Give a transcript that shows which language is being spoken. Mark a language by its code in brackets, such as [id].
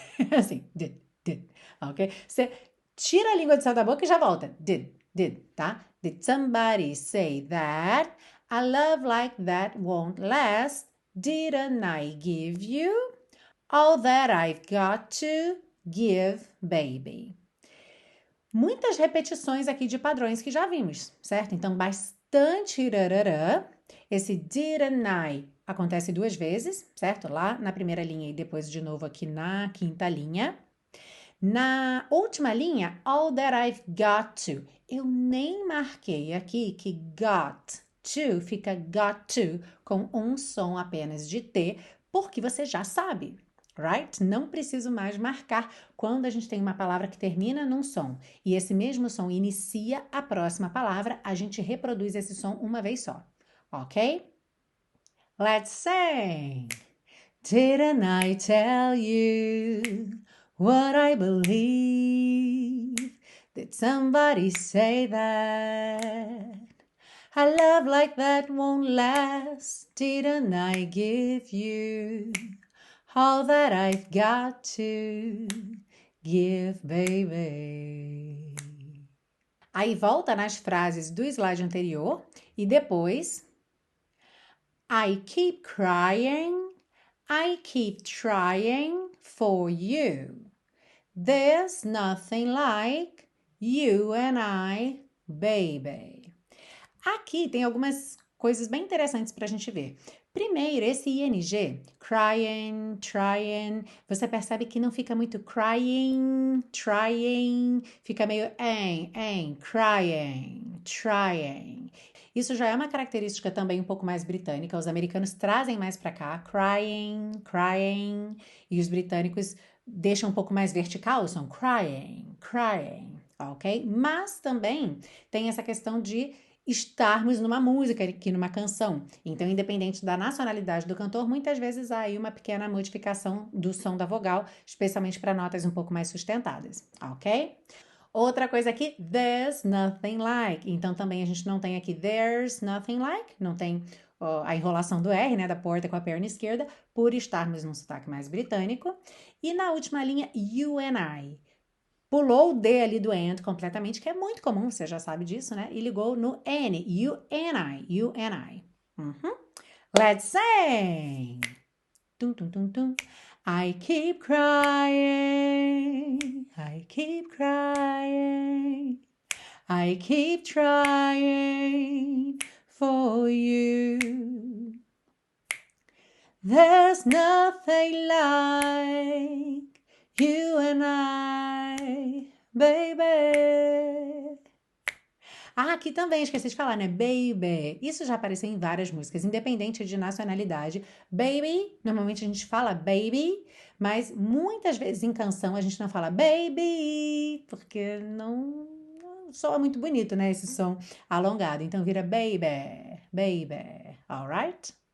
[pt] Assim, did. Ok? Você tira a língua do céu da boca e já volta. [en] Did, tá? Did somebody say that? A love like that won't last. Didn't I give you all that I've got to give, baby? [pt] Muitas repetições aqui de padrões que já vimos, certo? Então, bastante rarará. Esse didn't I acontece 2 vezes, certo? Lá na primeira linha e depois de novo aqui na quinta linha. Na última linha, [en] all that I've got to. [pt] Eu nem marquei aqui que got to fica got to com um som apenas de T, porque você já sabe, right? Não preciso mais marcar quando a gente tem uma palavra que termina num som e esse mesmo som inicia a próxima palavra, a gente reproduz esse som uma vez só, ok? [en] Let's sing! Didn't I tell you what I believe? Did somebody say that? A love like that won't last. Didn't I give you all that I've got to give, baby? [pt] Aí volta nas frases do slide anterior e depois [en] I keep crying, I keep trying for you. There's nothing like you and I, baby. [pt] Aqui tem algumas coisas bem interessantes para a gente ver. Primeiro, esse ing, crying, trying, você percebe que não fica muito crying, trying, fica meio crying, trying. Isso já é uma característica também um pouco mais britânica, os americanos trazem mais para cá, crying, e os britânicos deixam um pouco mais vertical, são crying, ok? Mas também tem essa questão de estarmos numa música aqui, numa canção. Então, independente da nacionalidade do cantor, muitas vezes há aí uma pequena modificação do som da vogal, especialmente para notas um pouco mais sustentadas, ok? Outra coisa aqui, [en] there's nothing like. [pt] Então, também a gente não tem aqui there's nothing like, não tem a enrolação do R, né, da porta com a perna esquerda, por estarmos num sotaque mais britânico. E na última linha, [en] you and I. [pt] Pulou o D ali do and completamente, que é muito comum, você já sabe disso, né? E ligou no N, you and I. [en] Let's sing! Tum, tum, tum, tum. I keep crying, I keep crying, I keep trying for you. There's nothing like you and I, baby. [pt] Aqui também esqueci de falar, né? Baby. Isso já apareceu em várias músicas, independente de nacionalidade. Baby, normalmente a gente fala baby, mas muitas vezes em canção a gente não fala baby, porque não soa muito bonito, né? Esse som alongado. Então vira baby, alright?